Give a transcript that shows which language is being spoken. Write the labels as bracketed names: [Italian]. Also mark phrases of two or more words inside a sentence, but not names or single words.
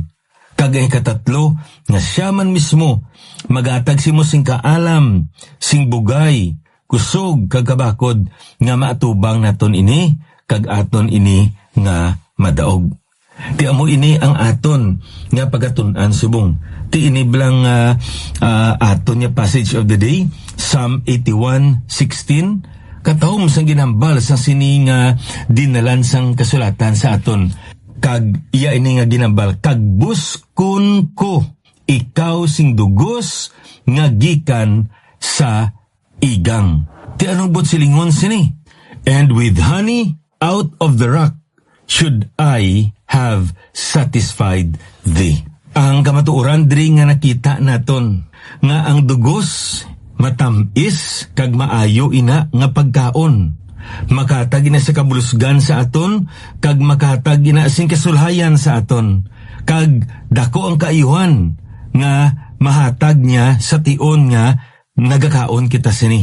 [Hiligaynon] Kagay katatlo, nga siya man mismo magatag simo sing kaalam, sing bugay, kusog kagabakod nga maatubang naton ini kag aton ini nga madaog. Ti amo ini ang aton nga pagatun-an subong. Ti ini blang aton nga [English] passage of the day, [Hiligaynon] Psalm 81:16. Katahom sang ginambal sang sining dinalan sang kasulatan sa aton. Kag iya ini nga ginambal, kag buskon ko ikaw sing dugos nga gikan sa igang. Ti anong bot silingon sini? [English] And with honey out of the rock should I have satisfied thee. [Hiligaynon] Ang kamatuoran diri nga nakita naton nga ang dugos matamis kag maayo ina nga pagkaon. Makatag ina sa kabulusgan sa aton kag makatag ina sing kasulhayan sa aton. Kag dako ang kaayuhan nga mahatag niya sa tion nga nagakaon kita sini.